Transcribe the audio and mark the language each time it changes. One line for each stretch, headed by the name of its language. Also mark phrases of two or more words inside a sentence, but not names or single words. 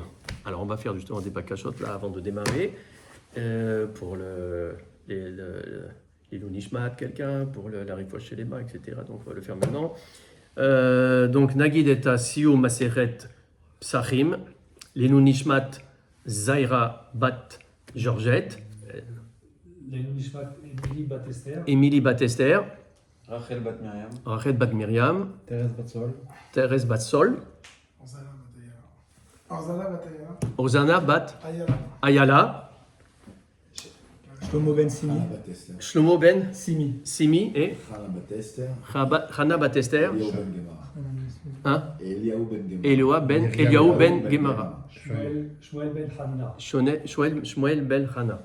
French: Alors, on va faire justement des bakashot là avant de démarrer, pour les Nishmat, quelqu'un, pour la
Hebrew: רפואה שלמה,
French: etc. Donc, on va le faire maintenant. Donc, Nagid et
Hebrew: סיום מסכת פסחים,
French: les Nishmat Zaira Bat Georgette, les Nishmat Émilie Bat Esther, Rachel Bat Miriam, Rachel Bat Miriam, Thérèse Batsol, Thérèse Bat Sol, Ozana Bat Ayala, Shlomo Ben Simi, Shlomo Ben Simi, Simi et Chana Bat Esther, hein? Eliyahu Ben Gemara, Shmuel Ben Hanina, Shmuel Ben Chana,